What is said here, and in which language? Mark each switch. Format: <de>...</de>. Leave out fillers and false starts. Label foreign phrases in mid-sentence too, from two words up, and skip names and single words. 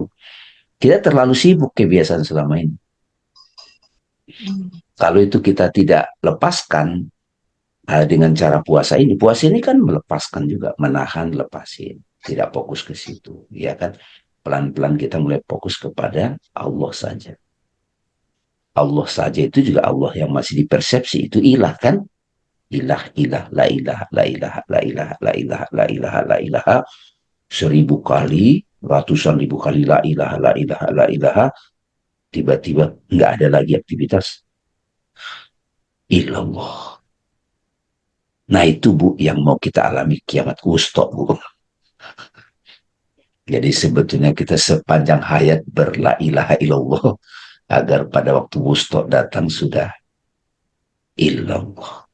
<id>Kita terlalu sibuk kebiasaan selama ini. Kalau itu kita tidak lepaskan dengan cara puasa ini kan melepaskan juga, menahan, lepasin, tidak fokus ke situ, ya kan? Pelan-pelan kita mulai fokus kepada Allah saja. Allah saja itu juga Allah yang masih dipersepsi itu ilah kan? Ilah, ilah,</id> <ar>لا إله لا إله لا إله لا إله لا إله لا إله,</ar> <id>1000 kali, ratusan ribu kali</id> <ar>لا إله لا إله لا إله,</ar> <id>tiba-tiba nggak ada lagi aktivitas. Ilallah. Nah itu Bu yang mau kita alami kiamat wusta Bu. Jadi sebetulnya kita sepanjang hayat berla</id> <ar>إله إلا الله</ar> <id>agar pada waktu wusta datang sudah illallah.</id>